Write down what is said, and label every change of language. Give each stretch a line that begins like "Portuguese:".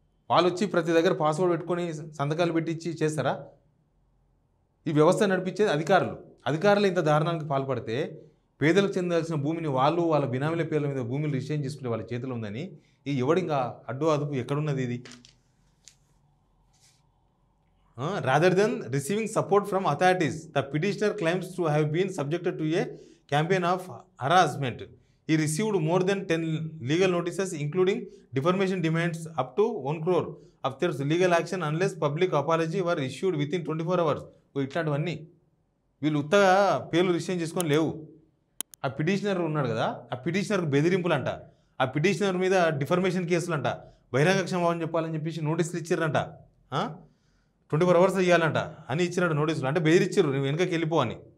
Telugu: వాళ్ళు వచ్చి ప్రతి దగ్గర పాస్వర్డ్ పెట్టుకొని సంతకాలు పెట్టించి చేస్తారా? ఈ వ్యవస్థ నడిపించేది అధికారులు ఇంత దారుణానికి పాల్పడితే, పేదలకు చెందాల్సిన భూమిని వాళ్ళ బినామీల పేర్ల మీద భూమిని రిజిస్ట్రేషన్ చేసుకునే వాళ్ళ చేతిలో ఉందని ఎవడు ఇంకా అడ్డు అదుపు ఎక్కడున్నది ఇది?
English: Rather than receiving support from authorities, the petitioner claims to have been subjected to a campaign of harassment. He received more than 10 legal notices, including defamation demands up to 1 crore of their legal action unless public apology were issued within 24 hours.
Telugu: ఇట్లాంటివన్నీ వీళ్ళు ఉత్తగా పేర్లు registration చేసుకొని లేవు. ఆ petitioner ఉన్నాడు కదా, ఆ పిటిషనర్కి బెదిరింపులు అంట, ఆ పిటిషనర్ మీద డిఫర్మేషన్ కేసులు అంట, బహిరంగ క్షమాపణ చెప్పాలని చెప్పేసి నోటీసులు ఇచ్చారంట. 24 hours ఇవ్వాలంట అని ఇచ్చినట్టు నోటీసులు. అంటే బెదిరిచ్చారు, నువ్వు వెనకకి వెళ్ళిపో అని.